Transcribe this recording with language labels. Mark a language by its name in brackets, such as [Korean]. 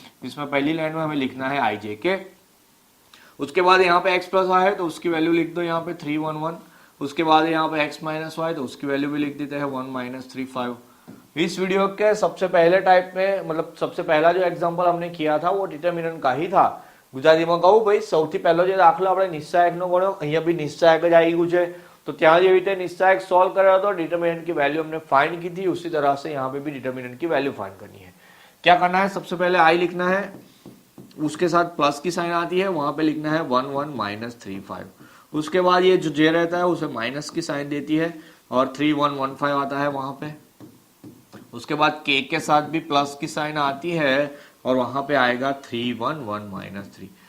[Hindi] इसमें पहली लाइन में हमें लिखना है आई के, उसके बाद यहाँ पे x प्लस वाई है तो उसकी वैल्यू लिख दो यहाँ पे 3 1 1, उसके बाद यहाँ पे x माइनस वाई तो उसकी वैल्यू भी लिख देते हैं 1 -3 5। इस वीडियो के सबसे पहले टाइप में, मतलब सबसे पहला जो एग्जांपल हमने किया था वो डिटर्मिनेंट का ही था। [Gujarati] ગુજરાતીમાં કહું ભાઈ, સૌથી પહેલો જે દાખલો આપણે નિશ્ચાયકનો ગણ્યો, અહીંયા બી નિશ્ચાયક જ આવી ગયું છે, तो ત્યાં જેવી રીતે નિશ્ચાયક સોલ્વ કર્યો હતો, [Hindi] डिटर्मिनेंट की वैल्यू हमने फाइंड की थी, उसी तरह से यहाँ पे भी डिटर्मिनेंट की वैल्यू फाइंड करनी है। क्या करना है, सबसे पहले आई लिखना है, उसके साथ प्लस की साइन आती है, वहां पे लिखना है 1 1 -3 5। उसके बाद ये जो जे रहता है उसे माइनस की साइन देती है और 3 1 1 5 आता है वहां पे। उसके बाद के साथ भी प्लस की साइन आती है और वहां पे आएगा 3 1 1 -3।